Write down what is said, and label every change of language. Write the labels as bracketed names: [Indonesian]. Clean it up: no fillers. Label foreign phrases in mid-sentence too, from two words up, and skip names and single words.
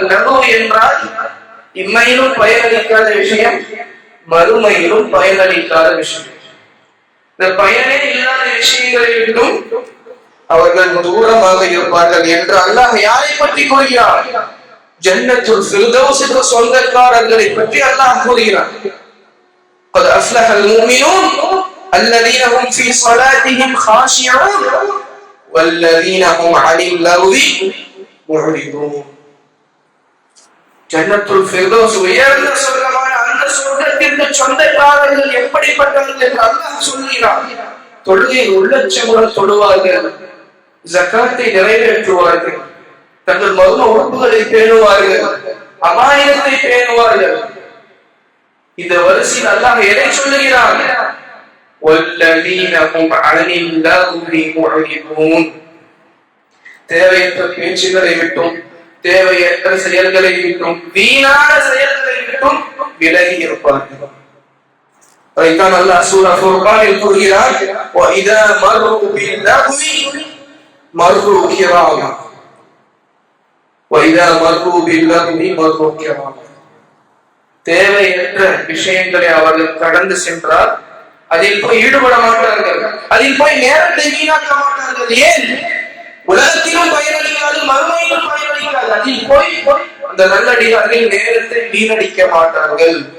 [Tamil] லகு என்றால் இம்மையிலும் பயனளிக்காத விஷயம், மறுமையிலும் பயனளிக்காத விஷயம். இந்த பயனே இல்லாத விஷயங்களை விட்டும் அவர்கள் தூரமாக இருப்பார்கள் என்று அல்லாஹ் யாரை பற்றி கூறுகிறார்? ஜன்னத்துல் ஃபிர்தௌஸ் என்ற சொந்தக்காரர்களை பற்றி அல்லாஹ் கூறுகிறார். [Arabic] قد أفلح المؤمنون الذين هم في صلاتهم خاشعون والذين هم عن اللغو معرضون. [Tamil] ஜன்னத்துல் ஃபிர்தௌஸ் உயர்ந்த சொர்க்கமான அந்த சொர்க்கத்திற்கு சொந்தக்காரர்கள் எப்படிப்பட்டவர்கள் என்று அல்லாஹ் சொல்கிறார். தொழுகை உள்ளச்சமுடன் தொழுவார்கள், ஜகாத்தை நிறைவேற்றுவார்கள், தங்கள் மர்ம உறுப்புகளை பேணுவார்கள், அமானிதத்தை பேணுவார்கள். இந்த வரிசையில் அல்லாஹ் எதை சொல்லுகிறார்? [Arabic] والذين هم عن اللغو معرضون. [Tamil] தேவையற்ற பேச்சுகளை விட்டும் தேவையற்ற செயல்களை விட்டும் வீணான செயல்களை விட்டும் விலகி இருப்பார்கள். அதைத்தான் அல்லாஹ் சூரா ஃபுர்கானில் கூறுகிறார் [Arabic] وَإِذَا مَرُّوا بِاللَّغْوِ مَرُّوا كِرَامًا. وَإِذَا مَرُّوا بِاللَّغْوِ مَرُّوا كِرَامًا. [Tamil] தேவையற்ற விஷயங்களை அவர்கள் கடந்து சென்றால் அதில் போய் ஈடுபட மாட்டார்கள், அதில் போய் நேரத்தை வீணாக்க மாட்டார்கள். ஏன்? உலகத்திலும் பயனளிக்காது, மறுமையிலும் பயனளிக்காது. அதில் போய் அந்த நல்லடியார்கள் நேரத்தை வீணடிக்க மாட்டார்கள்.